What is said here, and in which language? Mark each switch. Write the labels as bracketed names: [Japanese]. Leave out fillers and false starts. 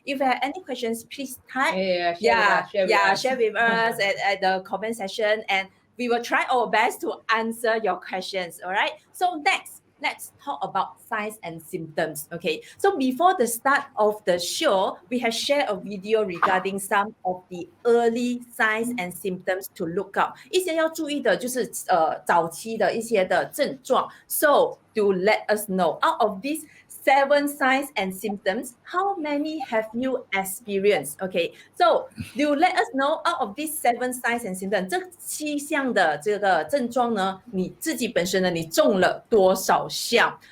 [English] If you have any questions, please type. Share with us at the comment section, and we will try our best to answer your questions, all right? So next, let's talk about signs and symptoms. Okay, so before the start of the show, we have shared a video regarding some of the early signs and symptoms to look out. [Chinese] 一些要注意的就是早期的一些的症状。 [English] So to let us know, out of these 7 signs and symptoms, how many have you experienced? Okay, so do let us know, out of these 7 signs and symptoms, [Chinese] 这7项的这个症状呢，你自己本身呢，你中了多少项？